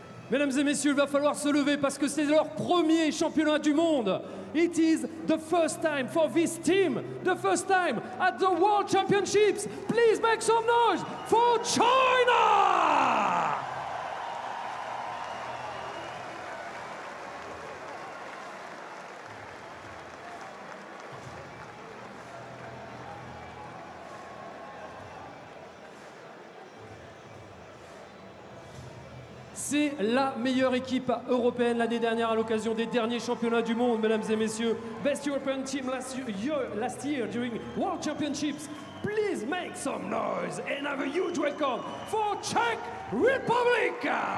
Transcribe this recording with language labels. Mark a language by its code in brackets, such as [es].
[fr] Mesdames et messieurs, il va falloir se lever parce que c'est leur premier championnat du monde. [en] It is the first time for this team, the first time at the World Championships. Please make some noise for China! [fr] C'est la meilleure équipe européenne l'année dernière à l'occasion des derniers championnats du monde, mesdames et messieurs. [en] Best European team last year during World Championships. Please make some noise and have a huge welcome for Czech Republic!